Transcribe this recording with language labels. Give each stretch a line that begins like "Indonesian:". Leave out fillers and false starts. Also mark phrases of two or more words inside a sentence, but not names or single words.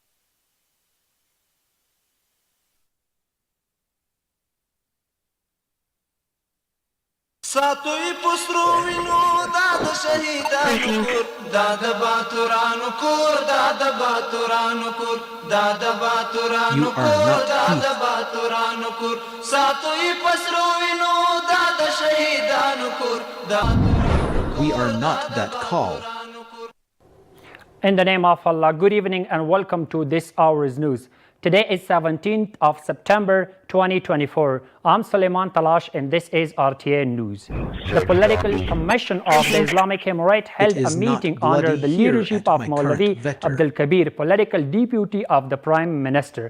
Pashto: ساتوی پسروینو دادا شهیدانو کور دادا باتورانو کور دادا باتورانو کور دادا باتورانو کور دادا باتورانو کور ساتوی پسروینو دادا شهیدانو کور We are not that call.
English: In the name of Allah, good evening and welcome to this hour's news. Today is 17th of September 2024. I'm Suleiman Talash and this is RTA News. The Political Commission of the Islamic Emirate held a meeting under the leadership of Maulavi Abdul Kabir, political deputy of the Prime Minister.